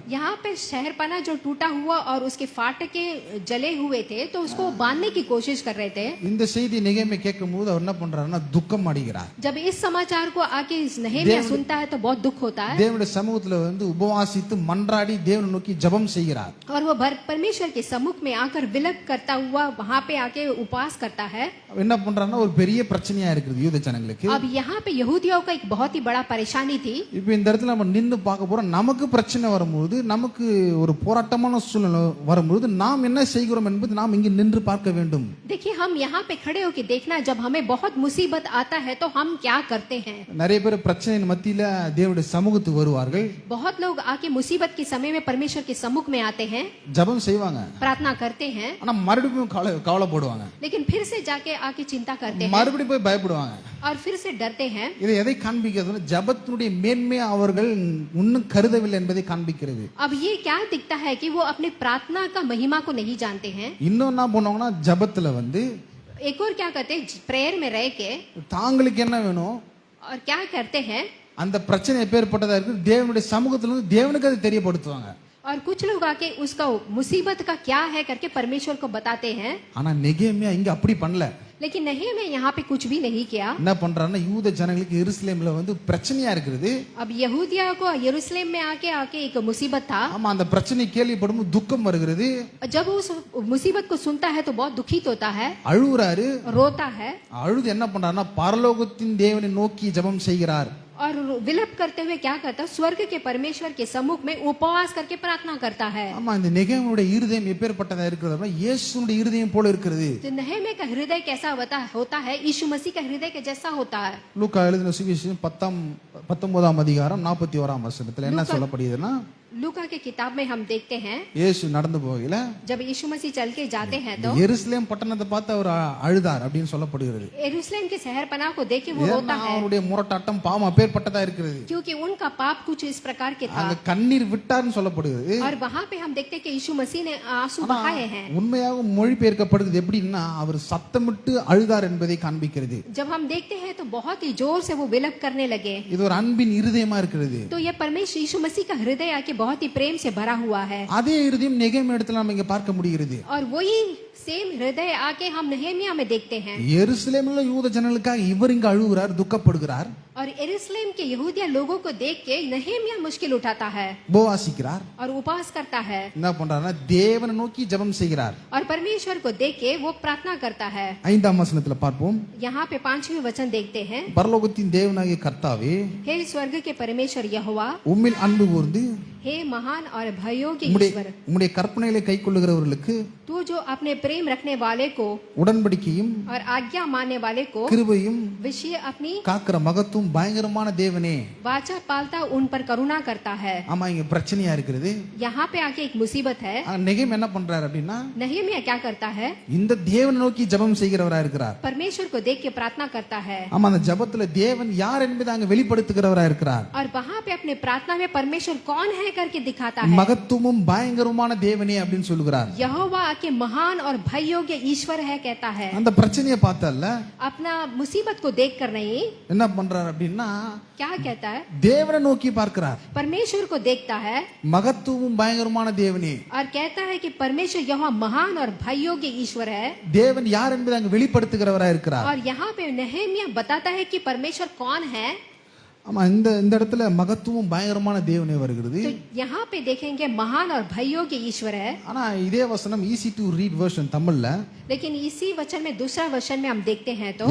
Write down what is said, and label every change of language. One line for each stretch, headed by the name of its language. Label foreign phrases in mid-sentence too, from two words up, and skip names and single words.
Hindi: यहाँ पे शहरपना जो टूटा हुआ और उसके फाटके जले हुए थे, तो उसको बांधने की कोशिश कर रहे थे।
Tamil: இந்த செய்தி நெகேமியா கேட்கும்போது அவர் என்ன பண்றாருன்னா துக்கம் அடைகிறார்.
Hindi: जब इस समाचार को आके नहेमिया सुनता है तो बहुत दुख होता है,
Tamil: தேவனுடைய சமூகத்துல வந்து உபவாசித்து மன்றாடி தேவனை நோக்கி ஜெபம் செய்கிறார்.
Hindi: और वो परमेश्वर के सम्मुख में आकर विलप करता हुआ वहां पे आके उपवास करता है।
Tamil: என்ன பண்றாருன்னா ஒரு பெரிய பிரச்சனையா இருக்குது யூத ஜனங்களுக்கு.
Hindi: अब यहाँ पे यहूदियों का एक बहुत ही बड़ा परेशानी थी।
Tamil: இப்போ இந்த இடத்துல நம்ம நின்னு பார்க்க போறோம். நமக்கு பிரச்சனை வரும்போது, நமக்கு ஒரு போராட்டமான சூழ்நிலை வரும்போது நாம் என்ன செய்கிறோம் என்பது நாம் இங்கே நின்று பார்க்க வேண்டும்.
Hindi: देखिए, हम यहाँ पे खड़े होकर देखना, जब हमें बहुत मुसीबत आता है तो हम क्या करते हैं।
Tamil: நிறைய பேர் பிரச்சனையின் மத்தியில தேவனுடைய சமூகத்துக்கு வருவார்கள்,
Hindi: बहुत लोग आके मुसीबत के समय में परमेश्वर के सम्मुख में आते हैं,
Tamil: ஜெபம் செய்வாங்க,
Hindi: प्रार्थना करते हैं,
Tamil: ஆனா மறுபடியும் கவலைப்படுவாங்க,
Hindi: लेकिन फिर से जाके आके चिंता करते हैं
Tamil: மறுபடியும் போய் பயப்படுவாங்க.
Hindi: और फिर से डरते हैं।
Tamil: இதை எதை காண்பிக்கிறது? ஜெபத்தினுடைய மேன்மையை அவர்கள் இன்னும் கருதவில்லை என்பதை காண்பிக்கிறது.
Hindi: अब ये क्या दिखता है कि वो अपने प्रार्थना का महिमा को नहीं जानते हैं।
Tamil: இன்னும் என்ன பண்ணுவாங்கன்னா, ஜெபத்துல வந்து
Hindi: एक और क्या करते हैं, प्रेयर में रह के
Tamil: தாங்களுக்கு என்ன வேணும்,
Hindi: और क्या करते हैं,
Tamil: அந்த பிரச்சனை எப்பேற்பட்டதா இருக்கு தேவனுடைய சமூகத்துல வந்து தேவனுக்கு அதை தெரியப்படுத்துவாங்க.
Hindi: और कुछ लोग आके उसका मुसीबत का क्या है करके परमेश्वर को बताते हैं।
Tamil: ஆனா நெகேமியா இங்க அப்படி பண்ணல.
Hindi: लेकिन नहीं, मैं यहाँ पे कुछ भी नहीं किया।
Tamil: என்ன பண்றாருன்னா, யூத ஜனங்களுக்கு எருசலேம்ல வந்து பிரச்சனையா இருக்குது.
Hindi: अब यहूदिया को यरूशलेम में आके आके एक मुसीबत था।
Tamil: ஆமா, அந்த பிரச்சனை கேள்விப்படும் துக்கம் வருகிறது.
Hindi: जब उस मुसीबत को सुनता है तो बहुत दुखित होता है,
Tamil: அழுகுறாரு.
Hindi: रोता है
Tamil: அழுது என்ன பண்றாருன்னா, பரலோகத்தின் தேவனை நோக்கி ஜெபம் செய்கிறார்.
Hindi: और विलप करते हुए क्या करता है, स्वर्ग के परमेश्वर के सम्मुख में उपवास करके प्रार्थना करता है।
Tamil: ஆமா, இந்த நெகேமியாவுடைய இருதயம் எப்பேற்பட்டதா இருக்கிறது அப்படின்னா, இயேசுவுடைய இருதயம் போல இருக்கிறது.
Hindi: तो नहम्याह का हृदय कैसा होता है, यीशु मसीह का हृदय के जैसा होता है।
Tamil: லூக்கா எழுதின சுவிசேஷம் 19ஆம் அதிகாரம் 41ஆம் வசனத்துல என்ன சொல்லப்படுதுன்னா,
Hindi: लूका के किताब में हम देखते हैं,
Tamil: இயேசு நடந்து போகல
Hindi: जब यीशु मसीह चल के जाते हैं तो
Tamil: எருசலேம் பட்டணத்தை பார்த்து அவர் அழுதார் அப்படின்னு சொல்லப்படுகிறது.
Hindi: यरूशलेम के शहरपनाह को देख के वो रोता है,
Tamil: அவருடைய முரட்டாட்டம் பாவம் அப்பேற்பட்டதா இருக்கிறது.
Hindi: क्योंकि उनका पाप कुछ इस प्रकार के था।
Tamil: அங்க கண்ணீர் விட்டார்னு சொல்லப்படுகிறது.
Hindi: और वहां पे हम देखते हैं कि यीशु मसीह ने आंसू बहाए हैं।
Tamil: உண்மையாக மொழிபெயர்க்கப்படுது எப்படின்னா, அவர் சத்தமிட்டு அழுதார் என்பதை காண்பிக்கிறது.
Hindi: जब हम देखते हैं तो बहुत ही जोर से वो विलप करने लगे।
Tamil: இது ஒரு அன்பின் இருதயமா இருக்கிறது.
Hindi: तो ये परमेश्वर यीशु मसीह का हृदय आके बहुत ही प्रेम से भरा हुआ है।
Tamil: அதே இருதயம் நெகேமியா இடத்துல நம்ம இங்க பார்க்க முடிகிறது.
Hindi: और वही सेम हृदय आके हम नहम्याह में देखते हैं।
Tamil: எருசலேம்ல யூத ஜனங்களுக்காக இவர் இங்க அழுகிறார், துக்கப்படுகிறார்.
Hindi: और यरूशलेम के यहूदिया लोगों को देख के नहम्याह मुश्किल उठाता है
Tamil: உபவாசிக்கிறார்.
Hindi: और उपवास करता है
Tamil: என்ன பண்றாருன்னா, தேவனை நோக்கி ஜெபம் செய்கிறார்.
Hindi: और परमेश्वर को देख के वो प्रार्थना करता है।
Tamil: 5ஆம் வசனத்துல பார்ப்போம்.
Hindi: यहाँ पे 5वें वचन देखते हैं,
Tamil: பரலோகத்தின் தேவனாகிய கர்த்தாவே,
Hindi: हे स्वर्ग के परमेश्वर यहोवा,
Tamil: உம்மில் அன்பு கூர்ந்து
Hindi: हे महान और भयोग्य
Tamil: உம்முடைய
Hindi: ईश्वर,
Tamil: உம்முடைய கற்பனைகளை கைக்கொள்ளுகிறவர்களுக்கு
Hindi: तू जो अपने प्रेम रखने वाले को
Tamil: உடன்படிக்கையும்
Hindi: और आज्ञा मानने वाले को
Tamil: கிருபையும்
Hindi: विषय अपनी
Tamil: காக்கிற மகத்துவம் பயங்கரமான தேவனே.
Hindi: वाचा पालता उन पर करुणा करता है।
Tamil: ஆமா, இங்க பிரச்சனையா இருக்குது.
Hindi: यहाँ पे आके एक मुसीबत है।
Tamil: நெகேமியா என்ன பண்றாரு அப்படின்னா,
Hindi: नहम्याह क्या करता है,
Tamil: இந்த தேவனை நோக்கி ஜெபம் செய்கிறவரா இருக்கிறார்.
Hindi: परमेश्वर को देख के प्रार्थना करता है
Tamil: ஆமா, அந்த ஜெபத்துல தேவன் யார் என்பதை அங்க வெளிப்படுத்துகிறவரா இருக்கிறார்.
Hindi: और वहाँ पे अपने प्रार्थना में परमेश्वर कौन है करके दिखाता है।
Tamil: மகத்துவமும் பயங்கரமான தேவனே அப்படின்னு சொல்லுகிறார்.
Hindi: यहोवा आके महान और भययोग्य ईश्वर है कहता है।
Tamil: அந்த பிரச்சனையை பார்த்தல்ல,
Hindi: अपना मुसीबत को देख कर नहीं,
Tamil: என்ன பண்றாரு அப்படின்னா,
Hindi: क्या कहता है,
Tamil: தேவனை நோக்கி பார்க்கிறார்.
Hindi: परमेश्वर को देखता है
Tamil: மகத்துவமும் பயங்கரமான தேவனே.
Hindi: और कहता है कि परमेश्वर यहोवा महान और भययोग्य ईश्वर है।
Tamil: தேவன் யார் என்பதை அங்க வெளிப்படுத்துகிறவரா இருக்கிறார்.
Hindi: और यहाँ पे नहम्याह बताता है कि परमेश्वर कौन है।
Tamil: ஆமா, இந்த இடத்துல மகத்துவம் பயங்கரமான தேவனே வருகிறது.
Hindi: तो यहाँ पे देखेंगे महान और भययोग्य ईश्वर है।
Tamil: ஆனா இதே வசனம்
English: easy to read version
Tamil: தமிழ்ல,
Hindi: लेकिन इसी वचन में दूसरा वचन में हम देखते हैं तो